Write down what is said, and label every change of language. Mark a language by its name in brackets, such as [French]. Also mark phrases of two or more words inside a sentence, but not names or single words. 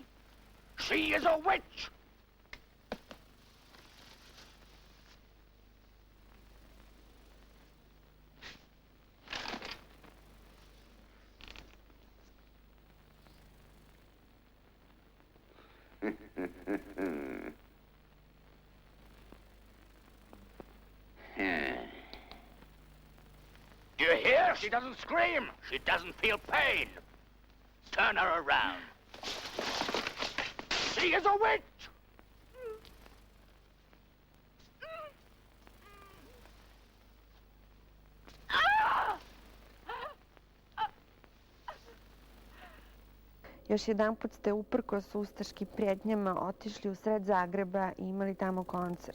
[English] She is a witch! Do you hear? She doesn't scream. She doesn't feel pain. Turn her around. She is a witch! [Croatian] Još jedanput ste uprkos ustaškim prijetnjama otišli u sred Zagreba i imali tamo koncert.